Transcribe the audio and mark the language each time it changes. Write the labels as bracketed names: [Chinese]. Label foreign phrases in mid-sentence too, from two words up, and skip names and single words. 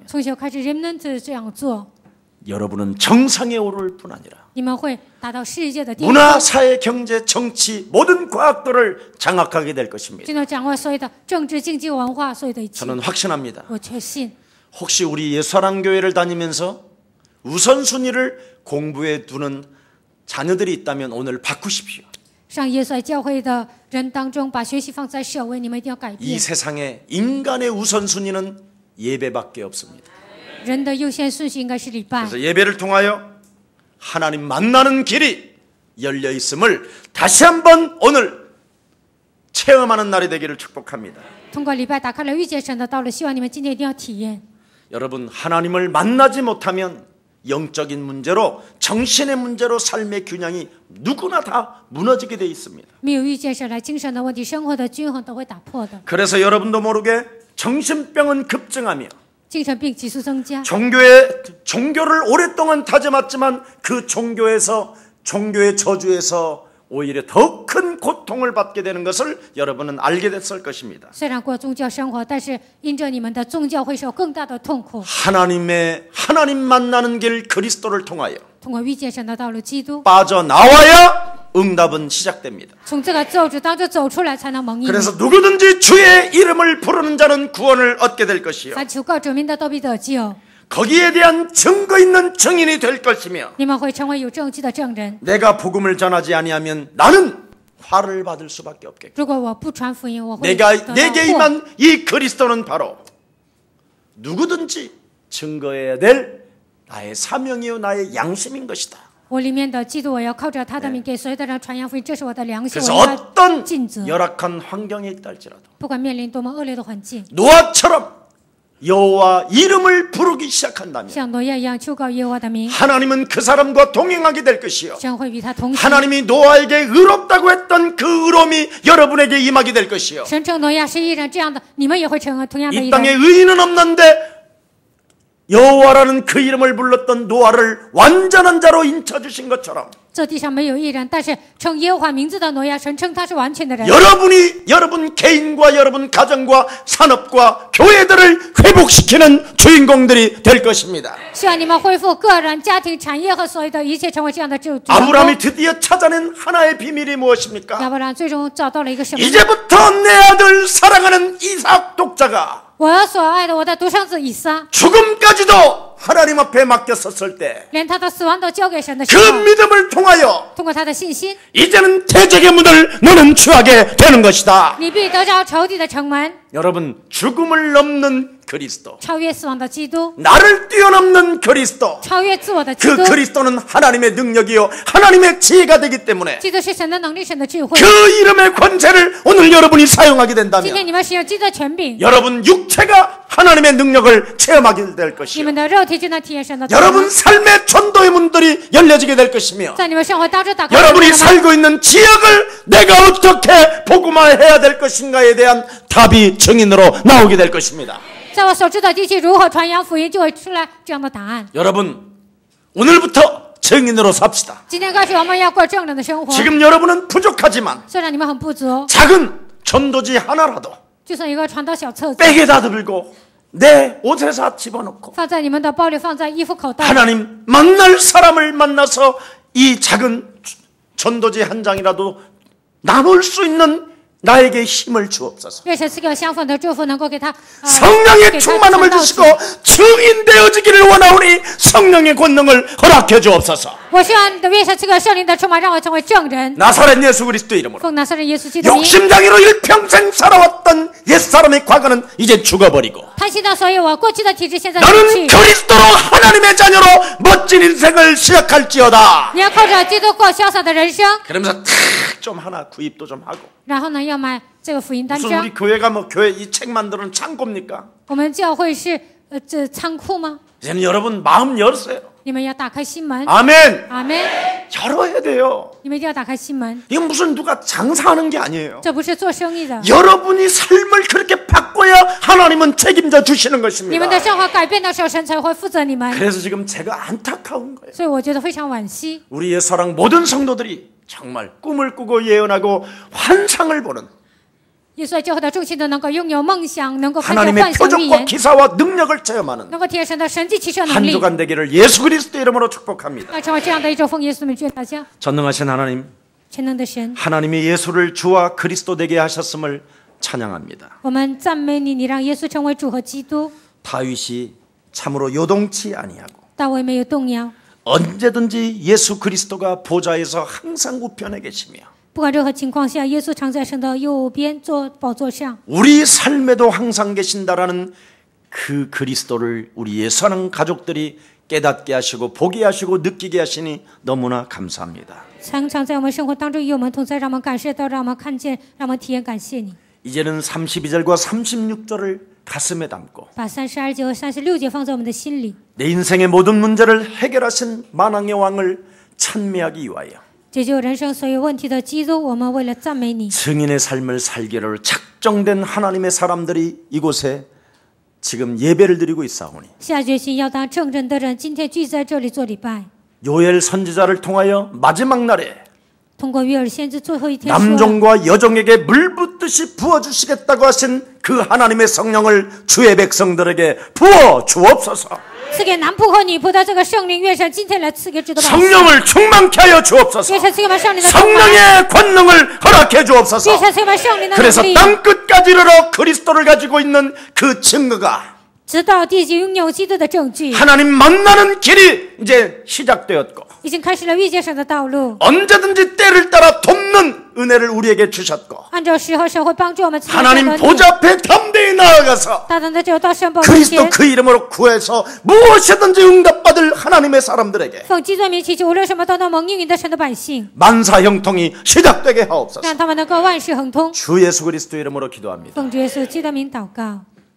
[Chinese] 从小开始 remnant 这样做， [Korean] 여러분은 정상에 오를 뿐 아니라 [Chinese] 你们会达到世界的巅峰， [Korean] 문화, 사회, 경제, 정치 모든 과학들을 장악하게 될 것입니다. [Chinese] 就能掌握所有的政治、经济、文化，所有的一切。 [Korean] 저는 확신합니다. [Chinese] 我确信， [Korean] 혹시 우리 예수사랑교회를 다니면서 우선순위를 공부에 두는 자녀들이 있다면 오늘 바꾸십시오. [Chinese] 上耶稣爱教会的人当中，把学习放在首位，你们一定要改 [Korean] 이 [Chinese] 变。 [Korean] 세상에 인간의 우선순위는 예배밖에 없습니다. [Chinese] 人的优先顺序应该是礼拜， [Korean] 그래서 예배를 통하여 하나님 만나는 길이 열려 있음을 다시 한번 오늘 체험하는 날이 되기를 축복합니다. [Chinese] 通过礼拜打开了遇见神的道路，希望你们今天一定要体验。 [Korean] 여러분 하나님을 만나지 못하면 영적인 문제로 정신의 문제로 삶의 균형이 누구나 다 무너지게 돼 있습니다. [Chinese] 没有遇见神来，精神的问题、生活的均衡都会打破的。 [Korean] 그래서 여러분도 모르게 정신병은 급증하며 [Chinese] 精神病急速增加， [Korean] 종교를 오랫동안 다져왔지만 그 종교의 저주에서 오히려 더 큰 고통을 받게 되는 것을 여러분은 알게 됐을 것입니다. [Chinese] 虽然过宗教生活，但是因着你们的宗教会受更大的痛苦。 [Korean] 하나님 만나는 길 그리스도를 통하여 [Chinese] 通过遇见神的道路，基督 [Korean] 빠져나와야 응답은 시작됩니다. [Chinese] 从这个咒诅当中走出来，才能蒙应允。 [Korean] 그래서 누구든지 주의 이름을 부르는 자는 구원을 얻게 될 것이요 [Chinese] 凡求告主名的都必得救， [Korean] 거기에 대한 증거 있는 증인이 될 것이며 [Chinese] 你们会成为有证据的证人。 [Korean] 내가 복음을 전하지 아니하면 나는 화를 받을 수밖에 없겠고 [Chinese] 如果我不传福音，我会 [Korean] 내가 [Chinese] 得到 [Korean] 내게 [Chinese] 祸。 [Korean] 임한 이 그리스도는 바로 누구든지 증거해야 될 나의 사명이요 나의 양심인 것이다. [Chinese] 我里面的基督，我要靠着他的名给所有的人传扬福音，这是我的良心， [Korean] 그래서 [Chinese] 我应该 [Korean] 어떤 [Chinese] 尽责。 [Korean] 열악한 환경에 있다 할지라도 [Chinese] 不管面临多么恶劣的环境， [Korean] 노아처럼 여호와 이름을 부르기 시작한다면 [Chinese] 像挪亚一样求告耶和华的名， [Korean] 하나님은 그 사람과 동행하게 될 것이요 [Chinese] 神会与他同行。 [Korean] 하나님이 노아에게 의롭다고 했던 그 의로움이 여러분에게 임하게 될 것이요 [Chinese] 神称挪亚是义人，这样的你们也会成为同样的义 [Korean] 이 땅에 [Chinese] 人。 [Korean] 의인은 없는데 여호와라는 그 이름을 불렀던 노아를 완전한 자로 인쳐주신 것처럼 [Chinese] 这地上没有义人，但是称耶和华名字的挪亚，神称他是完全的人。 [Korean] 여러분 개인과 여러분 가정과 산업과 교회들을 회복시키는 주인공들이 될 것입니다. [Chinese] 希望你们恢复个人、家庭、产业和所有的一切，成为这样的主人公。 [Korean] 아브라함이 드디어 찾아낸 하나의 비밀이 무엇입니까? [Chinese] 亚伯兰最终找到了一个什么？ [Korean] 이제부터 내 아들 사랑하는 이삭 독자가 [Chinese] 我所爱的我的独生子以撒， [Korean] 죽음까지도 하나님 앞에 맡겼었을 때 [Chinese] 连他的死亡都交给神的 [Korean] 그 [Chinese] 时候， [Korean] 믿음을 통하여 [Chinese] 通过他的信心， [Korean] 이제는 대적의 문을 너는 취하게 되는 것이다. [Chinese] 你必得着仇敌的城门， [Korean] 여러분 죽음을 넘는 그리스도 [Chinese] 超越死亡的基督， [Korean] 나를 뛰어넘는 그리스도 [Chinese] 超越自我的基 [Korean] 그 [Chinese] 督。 [Korean] 그리스도는 하나님의 능력이요 하나님의 지혜가 되기 때문에 [Chinese] 基督是神的能力，神的智慧。 [Korean] 그 이름의 권세를 오늘 여러분이 사용하게 [Chinese] 今 [Korean] 된다면 [Chinese] 天你们使用基督的权柄， [Korean] 여러분 육체가 하나님의 능력을 체험하게 될 [Chinese] 你 [Korean] 것이요 [Chinese] 们的肉体就能体验神的能 [Korean] 여러분 [Chinese] 力， [Korean] 삶의 전도의 문들이 열려지게 될 것이며 [Chinese] 在你们生活当中打开 [Korean] 여러분이 [Chinese] 门。 [Korean] 살고 있는 지역을 내가 어떻게 복음화해야 될 것인가에 대한 답이 증인으로 나오게 될 것입니다. [Chinese] 在我所知的地区如何传扬福音，就会出来这样的答案。 [Korean] 여러분 오늘부터 증인으로 삽시다. [Chinese] 今天开始，我们要过正人的生活。 [Korean] 지금 여러분은 부족하지만 [Chinese] 虽然你们很不足， [Korean] 작은 전도지 하나라도 [Chinese] 就算一个传道小册子， [Korean] 백에다 들고 내 옷에다 집어넣고 [Chinese] 放在你们的包里，放在衣服口袋。 [Korean] 하나님 만날 사람을 만나서 이 작은 전도지 한 장이라도 나눌 수 있는 나에게 힘을 주옵소서. [Chinese] 愿神赐给我相逢的祝福，能够给他 [Korean] 성령의 [Chinese] 给他 [Korean] 충만함을 [Chinese] 传道 [Korean] 주시고 증인 되어지기를 원하오니 성령의 권능을 허락해 주옵소서. [Chinese] 我希望愿神赐给我圣灵的充满，让我成为证人。 [Korean] 나사렛 예수 그리스도 이름으로 [Chinese] 奉拿撒勒耶稣基督的名， [Korean] 욕심장애로 일평생 살아왔던 옛사람의 과거는 이제 죽어버리고 [Chinese] 贪心的所有我过去的体质，现在失 [Korean] 너는 [Chinese] 去。 [Korean] 그리스도로 하나님의 자녀로 멋진 인생을 시작할지어다. [Chinese] 你要靠着基督过潇洒的人生， [Korean] 그러면서 좀 하나 구입도 좀 하고 [Chinese] 然后呢，要买这个福音单 [Korean] 무슨 [Chinese] 张 [Korean] 우리 。 교회가 뭐 교회 이 책 만드는 창고입니까? [Chinese] 我们教会是这仓库吗？ [Korean] 이제는 여러분 마음 열으세요. [Chinese] 你们要打开心门。 [Korean] 아멘. [Chinese] 阿门。 [Korean] 열어야 돼요. [Chinese] 你们一定要打开心门， [Korean] 이건 무슨 누가 장사하는 게 아니에요. [Chinese] 这不是做生意的。 [Korean] 여러분이 삶을 그렇게 바꿔야 하나님은 책임져 주시는 [Chinese] 你们 [Korean] 것입니다. [Chinese] 的生活改变的时候，神才会负责你们。 [Korean] 그래서 지금 제가 안타까운 거예요. [Chinese] 所以我觉得非常惋惜。 [Korean] 우리의 사랑 모든 성도들이 정말 꿈을 꾸고 예언하고 환상을 보는 [Chinese] 耶稣教会的众信都能够拥有梦想，能够看见 [Korean] 하나님의 [Chinese] 幻想预 [Korean] 표적과 [Chinese] 言， [Korean] 기사와 능력을 체험하는 [Chinese] 能够体验神的神迹奇事的能力。 [Korean] 한주간 되기를 예수 그리스도 이름으로 축복합니다. [Chinese] 要成为这样的一种奉耶稣名祝愿大家。 [Korean] 전능하신 하나님, [Chinese] 全能的神， [Korean] 하나님이 예수를 주와 그리스도 되게 하셨음을 찬양합니다. [Chinese] 我们赞美你，你让耶稣成为主和基督。 [Korean] 다윗이 참으로 요동치 아니하고 [Chinese] 大卫没有动摇， [Korean] 언제든지 예수 그리스도가 보좌에서 항상 우편에 계시며 [Chinese] 不管任何情况下，耶稣常在神的右边坐宝座上。 [Korean] 우리 삶에도 항상 계신다라는 그 그리스도를 우리의 사랑 가족들이 깨닫게 하시고 보게 하시고 느끼게 하시니 너무나 감사합니다. [Chinese] 常常在我们生活当中与我们同在，让我们感受到，让我们看见，让我们体验。感谢你， [Korean] 이제는 32절과 36절을 가슴에 담고 [Chinese] 把32节和36节放在我们的心里， [Korean] 내 인생의 모든 문제를 해결하신 만왕의 왕을 찬미하기 위하여 [Chinese] 解救人生所有问题的基督，我们为了赞美你， [Korean] 증인의 삶을 살기를 작정된 하나님의 사람들이 이곳에 지금 예배를 드리고 있사오니 [Chinese] 下决心要当正人的人，今天聚在这里做礼拜。 [Korean] 요엘 선지자를 통하여 마지막 날에 [Chinese] 通过约尔先知最后一天说， [Korean] 남종과 여종에게 물 붓듯이 부어주시겠다고 하신 그 하나님의 성령을 주의 백성들에게 부어 주옵소서. [Chinese] 赐给男仆和女仆的这个圣灵，愿神今天来赐给主的百姓， [Korean] 성령을 충만케 하여 주옵소서. [Chinese] 愿神赐给我们圣灵的充满， [Korean] 성령의 권능을 허락해 주옵소서. [Chinese] 愿神赐给我们圣灵的 [Korean] 그래서 [Chinese] 能力， [Korean] 땅 끝까지 이르러 그리스도를 가지고 있는 그 증거가 [Chinese] 直到地极拥有基督的证据， [Korean] 하나님 만나는 길이 이제 시작되었고 [Chinese] 已经开始了遇见神的道路。 [Korean] 언제든지 때를 따라 돕는 은혜를 우리에게 주셨고 [Chinese] 按照时候，神会帮助我们赐给 [Korean] 하나님 [Chinese] 神的力， [Korean] 보좌 앞에 담대히 나아가서 [Chinese] 大胆的就到神宝座 [Korean] 그리스도 [Chinese] 前， [Korean] 그 이름으로 구해서 무엇이든지 응답받을 하나님의 사람들에게 [Chinese] 奉基督的名祈求，无论什么都能蒙应允的神的百姓， [Korean] 만사형통이 시작되게 하옵소서. [Chinese] 让他们能够万事亨通。 [Korean] 주 예수 그리스도 이름으로 기도합니다. [Chinese] 奉主耶稣基督的名祷告。